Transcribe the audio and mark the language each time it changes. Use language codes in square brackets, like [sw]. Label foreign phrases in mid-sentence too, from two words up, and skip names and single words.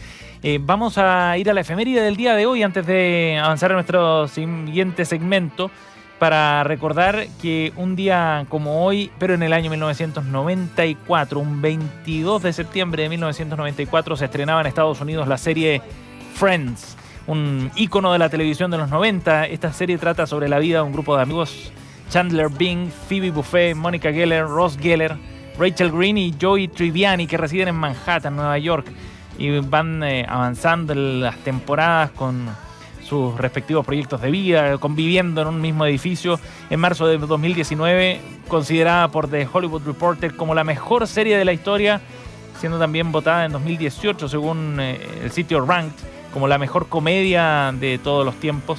[es] Vamos a ir a la efeméride del día de hoy antes de avanzar a nuestro siguiente segmento, para recordar que un día como hoy, pero en el año 1994, un 22 de septiembre de 1994, se estrenaba en Estados Unidos la serie Friends, un ícono de la televisión de los 90. Esta serie trata sobre la vida de un grupo de amigos: Chandler Bing, Phoebe Buffay, Monica Geller, Ross Geller, Rachel Green y Joey Tribbiani, que residen en Manhattan, Nueva York, y van avanzando en las temporadas con sus respectivos proyectos de vida, conviviendo en un mismo edificio. En marzo de 2019, considerada por The Hollywood Reporter como la mejor serie de la historia, siendo también votada en 2018, según el sitio Ranked, como la mejor comedia de todos los tiempos.